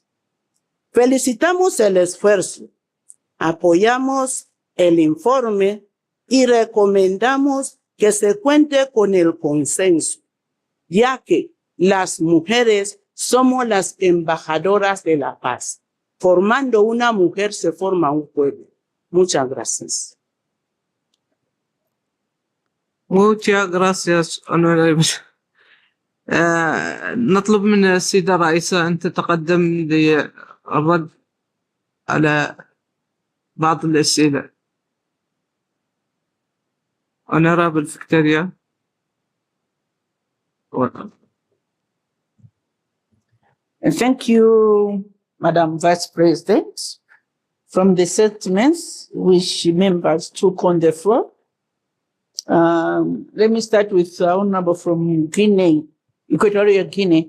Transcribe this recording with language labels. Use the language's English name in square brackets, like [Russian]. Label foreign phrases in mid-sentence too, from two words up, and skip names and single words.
[Spanish] Felicitamos el esfuerzo, apoyamos el informe y recomendamos que se cuente con el consenso, ya que las mujeres somos las embajadoras de la paz. Formando una mujer se forma un pueblo. Muchas gracias. Muchas gracias honorable. [Arabic] نطلب من السيدة الرئيسة أن تتقدم للرد على بعض الأسئلة. [English] Honorable Victoria. Welcome. Thank you, Madam Vice President. From the statements which members took on the floor, let me start with Honorable from Guinea, Equatorial Guinea.